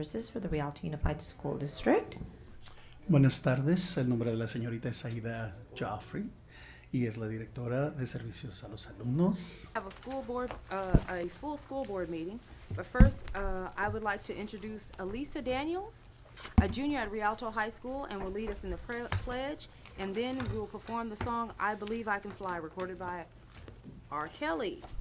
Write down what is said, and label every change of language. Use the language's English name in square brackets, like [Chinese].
[English] Services for the Rialto Unified School District. [Spanish] Buenas tardes, el nombre de la señorita es Aida Joffrey y es la directora de servicios a los alumnos. [English] Have a school board, a full school board meeting, but first, I would like to introduce Elisa Daniels, a junior at Rialto High School, and will lead us in the pledge, and then we will perform the song "I Believe I Can Fly," recorded by R. Kelly.